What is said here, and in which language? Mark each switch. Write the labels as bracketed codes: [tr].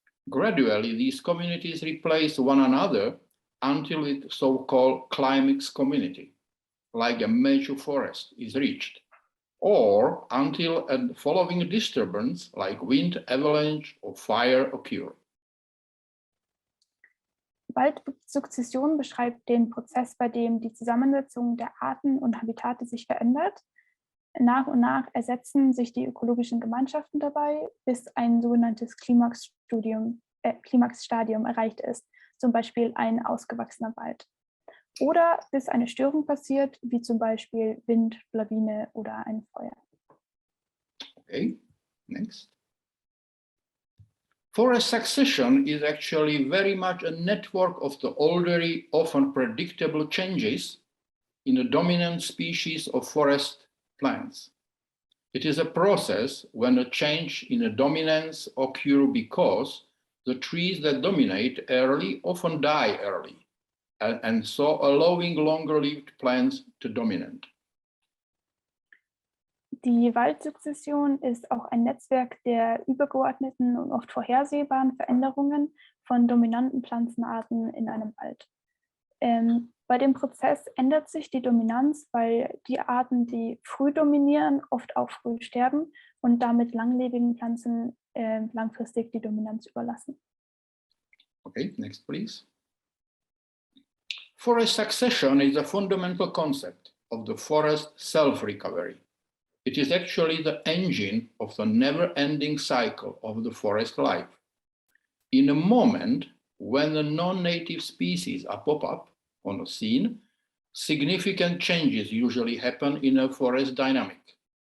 [en] Gradually, these communities replace one another until the so-called climax community, like a major forest, is reached, or until a following disturbance like wind, avalanche, or fire occur. [de] Waldsukzession beschreibt den Prozess, bei dem die Zusammensetzung der Arten und Habitate sich verändert. Nach und nach ersetzen sich die ökologischen Gemeinschaften dabei, bis ein sogenanntes Klimaxstadium erreicht ist, zum Beispiel ein ausgewachsener Wald. Oder bis eine Störung passiert, wie zum Beispiel Wind, Lawine oder ein Feuer. [en] Okay, next. Forest succession is actually very much a network of the already often predictable changes in the dominant species of forest plants. It is a process when a change in a dominance occurs because the trees that dominate early often die early, and so allowing longer-lived plants to dominate. [de] Die Waldsukzession ist auch ein Netzwerk der übergeordneten und oft vorhersehbaren Veränderungen von dominanten Pflanzenarten in einem Wald. Bei dem Prozess ändert sich die Dominanz, weil die Arten, die früh dominieren, oft auch früh sterben und damit langlebigen Pflanzen langfristig die Dominanz überlassen. [en] Okay, next please. Forest succession is a fundamental concept of the forest self-recovery. It is actually the engine of the never-ending cycle of the forest life. In a moment when the non-native species are pop up on the scene, significant changes usually happen in a forest dynamic.